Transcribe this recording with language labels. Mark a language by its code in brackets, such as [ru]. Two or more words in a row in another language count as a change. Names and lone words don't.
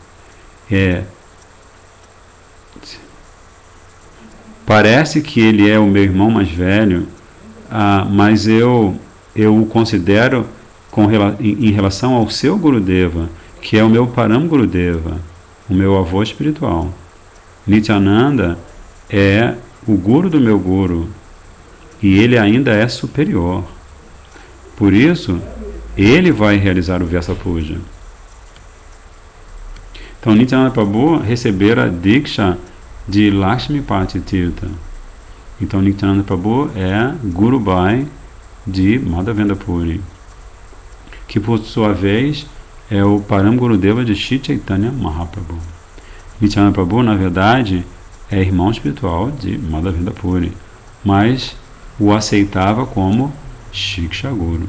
[pt] Parece que ele é o meu irmão mais velho, mas eu o considero em relação ao seu Gurudeva, que é o meu [sa] परम गुरुदेव, [pt] o meu avô espiritual. Nityananda é o guru do meu guru e ele ainda é superior. Por isso, ele vai realizar o Vyasa Puja." Então, Nityananda Prabhu recebera Diksha de Lakshmipati Tirtha. Então, Nityananda Prabhu é [hi] गुरु भाई [pt] de Madhavendra Puri, que por sua vez é o [sa] परम गुरुदेव [pt] de Shri Chaitanya Mahaprabhu. Nityananda Prabhu, na verdade, é irmão espiritual de Madhavendra Puri, mas o aceitava como [sa] शिक्षा गुरु.